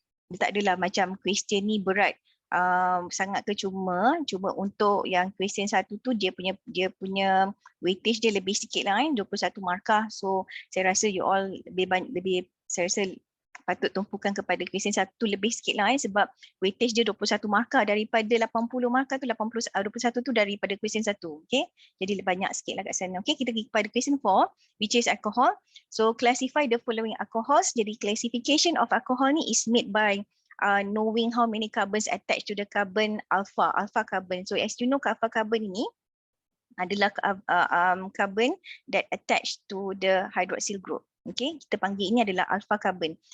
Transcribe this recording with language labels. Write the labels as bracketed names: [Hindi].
[Malay] Dia tak adalah macam question ni berat sangat ke, cuma untuk yang question 1 tu dia punya weightage dia lebih sikit lah 21 markah. So saya rasa you all lebih saya rasa patut tumpukan kepada question 1 lebih sikit lah sebab weightage dia 21 markah daripada 80 markah tu 21 tu daripada question 1. Okay, jadi banyak sikit lah kat sana. Okay, kita pergi kepada question 4 [English] which is alcohol. So classify the following alcohols. Jadi classification of alcohol ni is made by knowing how many carbons attached to the carbon alpha carbon. So as you know, alpha carbon [Malay] ini adalah [English] carbon that attached to the hydroxyl group. [Malay] Okay, kita panggil ini adalah alpha carbon.